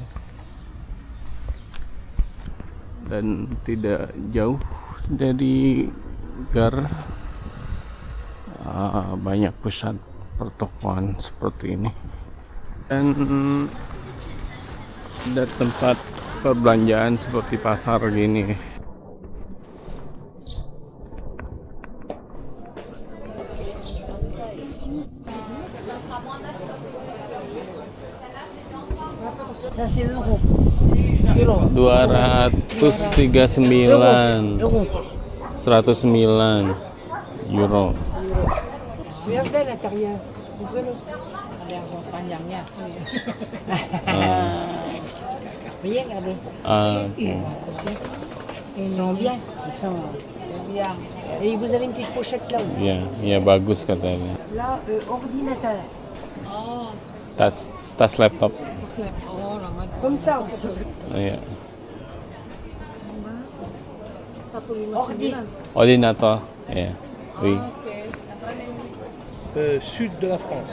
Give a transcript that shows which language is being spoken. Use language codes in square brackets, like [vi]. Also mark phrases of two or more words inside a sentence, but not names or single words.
[id] Dan tidak jauh dari Gare banyak pusat pertokoan seperti ini, dan ada tempat perbelanjaan seperti pasar gini. [fr] Ça c'est euro. 239 109 euro. Regardez à l'intérieur. Ouvrez-le. Panjangnya. Voyez, regardez. Ils sont bien. Ils sont bien. Et vous avez une petite pochette là aussi. [id] Ya bagus katanya. [fr] Là, ordinateur. [id] Tas laptop. [fr] Comme ça. [id] Iya. [fr] Ordi. Ordinator. Ya. Oui. Sud de la France.